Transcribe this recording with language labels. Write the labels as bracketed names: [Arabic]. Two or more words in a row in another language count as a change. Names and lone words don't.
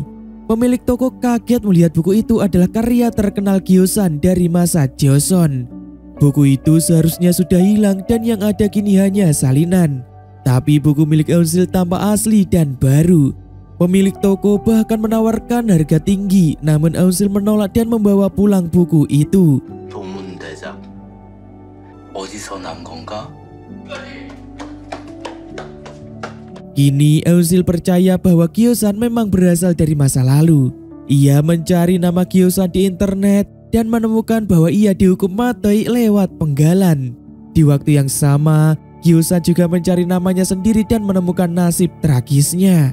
[Indonesian] Pemilik toko kaget melihat buku itu adalah karya terkenal Gyosan dari masa Joseon. Buku itu seharusnya sudah hilang dan yang ada kini hanya salinan. Tapi buku milik Eunsil tampak asli dan baru. Pemilik toko bahkan menawarkan harga tinggi, namun Eunsil menolak dan membawa pulang buku itu. [Korean] 도문 대작 어디서 난 건가? [Indonesian] Kini Eunsil percaya bahwa Kyo-san memang berasal dari masa lalu. Ia mencari nama Kyo-san di internet dan menemukan bahwa ia dihukum mati lewat penggalan. Di waktu yang sama, Kyo-san juga mencari namanya sendiri dan menemukan nasib tragisnya.